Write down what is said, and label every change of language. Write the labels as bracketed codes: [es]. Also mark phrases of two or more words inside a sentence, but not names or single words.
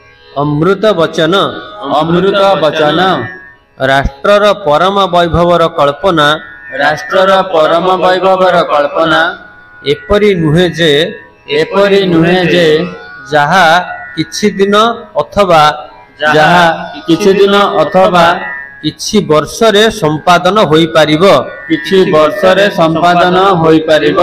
[or] ଅମୃତ ବଚନ ଅମୃତ ବଚନ ରାଷ୍ଟ୍ରର ପରମ ବୈଭବର କଳ୍ପନା ରାଷ୍ଟ୍ରର ପରମ ବୈଭବର କଳ୍ପନା ଏପରି ନୁହେ ଯେ ଯାହା କିଛି ଦିନ ଅଥବା କିଛି ଦିନ ଅଥବା କିଛି ବର୍ଷ ରେ ସମ୍ପାଦନ ହୋଇ ପାରିବୋ କିଛି ବର୍ଷ ରେ ସମ୍ପାଦନ ହୋଇ ପାରିବୋ।